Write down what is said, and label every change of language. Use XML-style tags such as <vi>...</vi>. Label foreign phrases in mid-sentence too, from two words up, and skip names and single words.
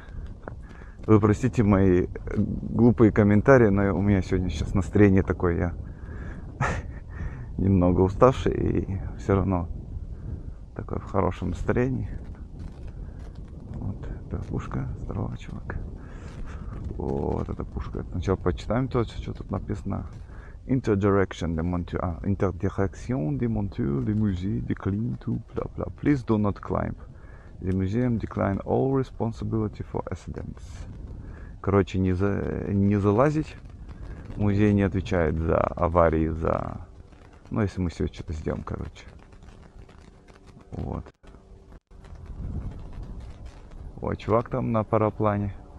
<ru>Вы простите мои глупые комментарии, но у меня сегодня сейчас настроение такое. Я немного уставший и все равно такой в хорошем настроении. Вот это пушка. Здорово, чувак. Вот эта пушка. Сначала почитаем то, что тут написано.</ru> <fr>Interdirection des montures. Interdirection des montures, des musées</fr> <en>decline to blah blah. Please do not climb. The museum decline all responsibility for accidents.</en> <ru>Короче, не залазить. Музей не отвечает за аварии, за... Ну, если мы сегодня что-то сделаем, короче. Вот. Ой, чувак там на параплане.</ru>